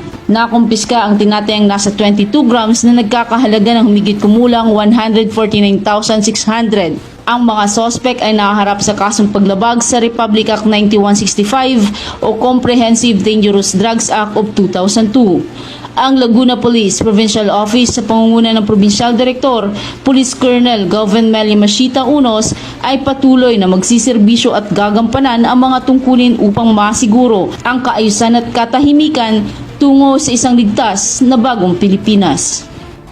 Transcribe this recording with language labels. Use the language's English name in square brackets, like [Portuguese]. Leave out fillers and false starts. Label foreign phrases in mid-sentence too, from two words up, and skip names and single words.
[Filipino] Nakumpiska ang tinatayang nasa 22 grams na nagkakahalaga ng humigit kumulang 149,600. Ang mga sospek ay nakaharap sa kasong paglabag sa Republic Act 9165 o Comprehensive Dangerous Drugs Act of 2002. Ang Laguna Police Provincial Office sa pangunguna ng Provincial Director, Police Colonel Galvin Melio Machita Unos ay patuloy na magsiserbisyo at gagampanan ang mga tungkulin upang masiguro ang kaayusan at katahimikan tungo sa isang ligtas na bagong Pilipinas.